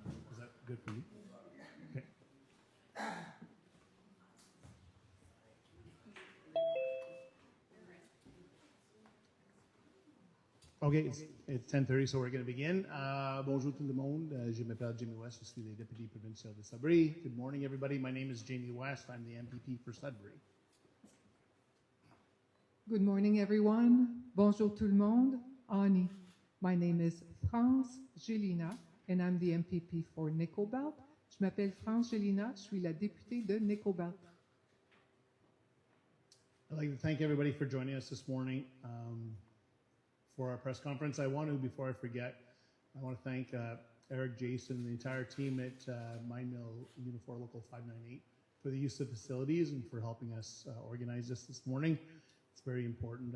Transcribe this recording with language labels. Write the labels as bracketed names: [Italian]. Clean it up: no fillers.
[English] Is that good for you? Okay. Okay, it's 10:30, so we're going to begin. [French] Bonjour tout le monde. Je m'appelle Jamie West. Je suis le député provincial de Sudbury. [English] Good morning, everybody. My name is Jamie West. I'm the MPP for Sudbury. Good morning, everyone. [French] Bonjour tout le monde. [English] Ani. My name is France Gélinas, and I'm the MPP for Nickel-Belt. [French] Je m'appelle France Gélinas. Je suis la députée de Nickel-Belt. [English] I'd like to thank everybody for joining us this morning for our press conference. I want to, before I forget, I want to thank Eric, Jason, and the entire team at Mine Mill Unifor Local 598 for the use of facilities and for helping us organize this morning. It's very important.